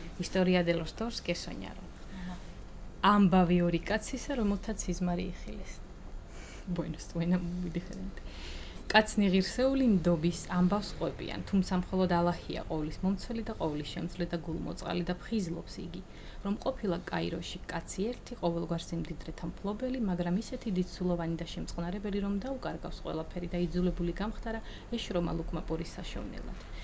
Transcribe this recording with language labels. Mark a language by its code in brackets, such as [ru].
[es] Historia de los dos que soñaron. [ka] Ambavi კაცისა, რომელთაც სიზმარი იხილეს. [es] Bueno, suena muy diferente. [ka] კაცნი ღირსეული ნდობის ამბავს ყვებიან, თუმცა მხოლოდ ალაჰია ყოვლის მომცველი და ყოვლის შემცვლელი და გულმოწყალი და ფხიზლობს იგი, რომ ყოფილა კაიროში კაცი ერთი ყოველგვარ სიმდიდრეთა მფლობელი, მაგრამ ისეთი დიდსულოვანი და შემწყნარებელი, რომ დაუკარგავს ყველაფერი და იძულებული გამხდარა ეშრომა ლუკმაპურის საშოვნელად.